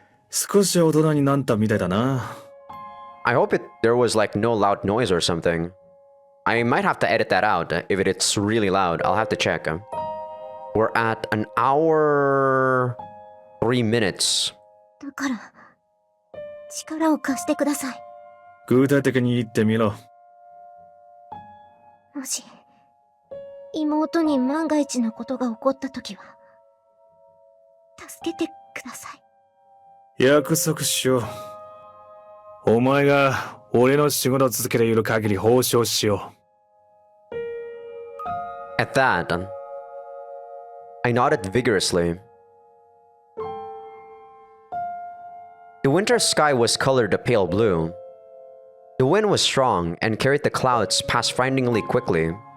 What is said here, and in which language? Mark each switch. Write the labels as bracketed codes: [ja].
[ja] 少し大人になったみたいだな。 [en] I hope there was like no loud noise or something. I might have to edit that out. If it's really loud, I'll have to check. We're at an hour 3 minutes. [ja] だから、力を貸してください。具体的に言ってみろ。もし、妹に万が一のことが起こったときは、助けてください。約束しよう。お前が俺の仕事を続けている限り報奨しよう。 [en] At that, I nodded vigorously. The winter sky was colored a pale blue. The wind was strong and carried the clouds past frighteningly quickly.